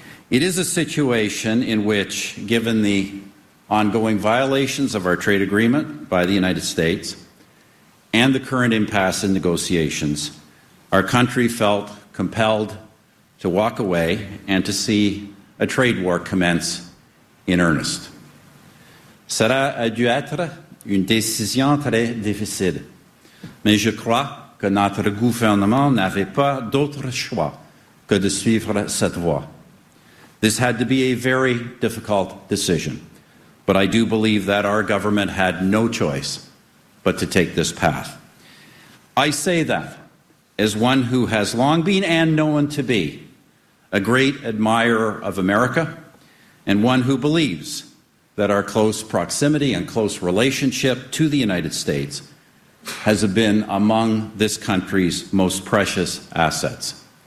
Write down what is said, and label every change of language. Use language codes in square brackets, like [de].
[en] It is a situation in which, given the ongoing violations of our trade agreement by the United States and the current impasse in negotiations, our country felt compelled to walk away and to see a trade war commence in earnest. [fr] Cela a dû être une décision très difficile, mais je crois que notre gouvernement n'avait pas d'autre choix que de suivre cette voie. [en] This had to be a very difficult decision, but I do believe that our government had no choice but to take this path. I say that as one who has long been and known to be a great admirer of America, and one who believes that our close proximity and close relationship to the United States has been among this country's most precious assets.